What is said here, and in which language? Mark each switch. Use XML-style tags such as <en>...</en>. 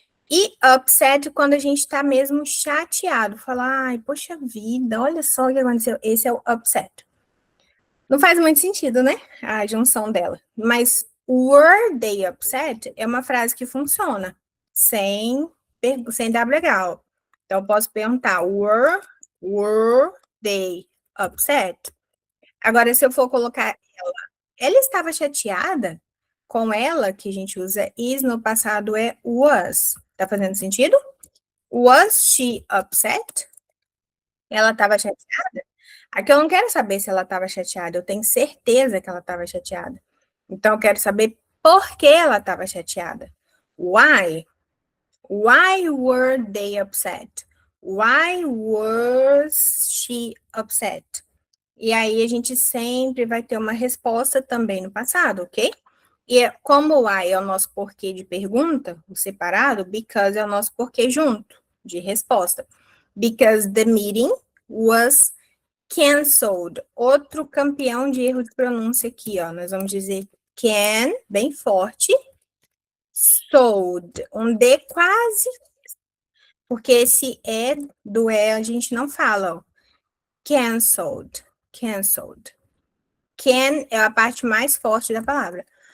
<pt>E upset quando a gente tá mesmo chateado, fala, ai, poxa vida, olha só o que aconteceu. Esse é o upset. Não faz muito sentido, né? A junção dela. Mas</pt> <en>were they upset</en> <pt>é uma frase que funciona sem, sem dar legal. Então, eu posso perguntar,</pt> <en>were they upset?</en> <pt>Agora, se eu for colocar ela estava chateada com ela, que a gente usa is no passado é was. Tá fazendo sentido?</pt> <en>Was she upset?</en> <pt>Ela estava chateada? Aqui eu não quero saber se ela estava chateada, eu tenho certeza que ela estava chateada. Então eu quero saber por que ela estava chateada. Why?</pt> <en>Why were they upset? Why was she upset?</en> <pt>E aí a gente sempre vai ter uma resposta também no passado, ok? E como o why é o nosso porquê de pergunta, o separado, because é o nosso porquê junto, de resposta.</pt> <en>Because the meeting was canceled.</en> <pt>Outro campeão de erro de pronúncia aqui, ó. Nós vamos dizer can, bem forte. Sold. Um D quase, porque esse é do E a gente não fala, ó. Canceled. Canceled. Can é a parte mais forte da palavra.</pt>